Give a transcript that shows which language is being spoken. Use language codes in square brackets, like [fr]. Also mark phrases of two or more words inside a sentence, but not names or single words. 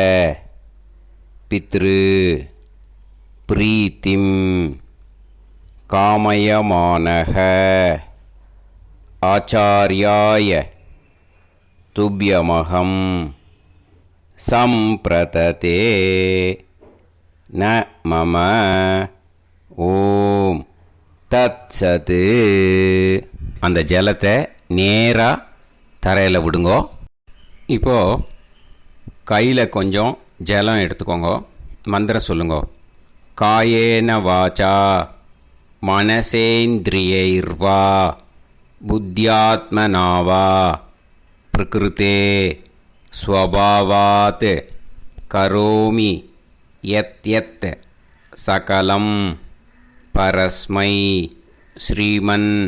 [sa] पितृ प्रीतिं कामयमानः आचार्याय तुभ्यमहं सम्प्रतते न मम ॐ तत्सत्. [ta] அந்த ஜலத்தை நேராக தரையில் விடுங்கோ. இப்போது கையில் கொஞ்சம் ஜலம் எடுத்துக்கோங்க. மந்திரம் சொல்லுங்கோ. [sa] कायेन वाच्चा मनसेन्द्रियैर्वा बुद्ध्यात्मनावा प्रकृते स्वभावात् करोमि यत् यत् सकलं परस्मै श्रीमन्